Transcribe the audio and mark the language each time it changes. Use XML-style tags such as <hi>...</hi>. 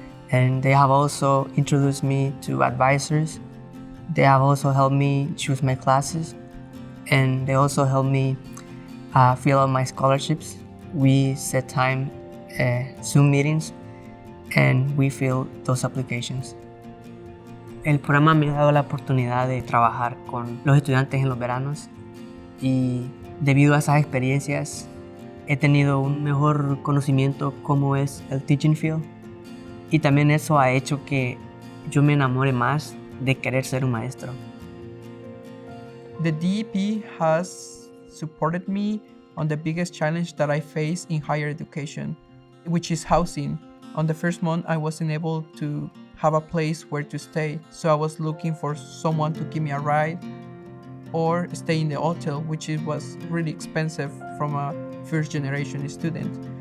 <en>And they have also introduced me to advisors. They have also helped me choose my classes, and they also helped me fill out my scholarships. We set time Zoom meetings, and we fill those applications.</en> <es>El programa me ha dado la oportunidad de trabajar con los estudiantes en los veranos, y debido a esas experiencias he tenido un mejor conocimiento cómo es el teaching field, y también eso ha hecho que yo me enamore más de querer ser un maestro.</es> <en>The DEP has supported me on the biggest challenge that I face in higher education, which is housing. On the first month, I wasn't able to have a place where to stay, so I was looking for someone to give me a ride or stay in the hotel, which was really expensive from a first generation student.</en>